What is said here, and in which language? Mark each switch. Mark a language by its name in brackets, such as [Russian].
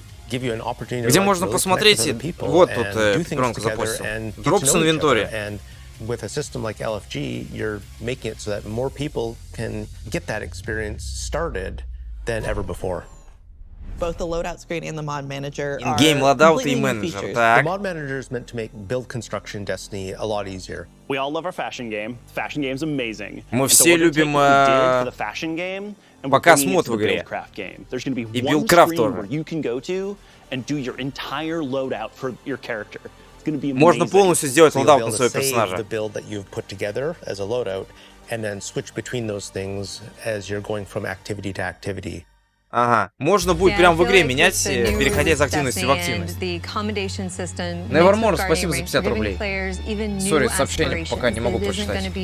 [Russian] Где можно посмотреть, вот тут Петронка запостил. Дропс в инвентаре. [English] With a system like LFG, you're making it so that more people can get that experience started than ever before. Both the loadout screen and the mod manager are in-game loadout [Russian] и менеджер. [English] The mod manager is meant to make build construction in Destiny a lot easier. We all love our fashion game. Fashion game's amazing. [Russian] Мы все любим показ мод в игре. И билдкрафт тоже. You can go to and do your entire loadout for your character. Можно полностью сделать лоадаут на своего персонажа. Ага. Можно будет прямо в игре менять, переходя из активности в активность. Nevermore, спасибо за 50 рублей. Сори, сообщение пока не могу прочитать.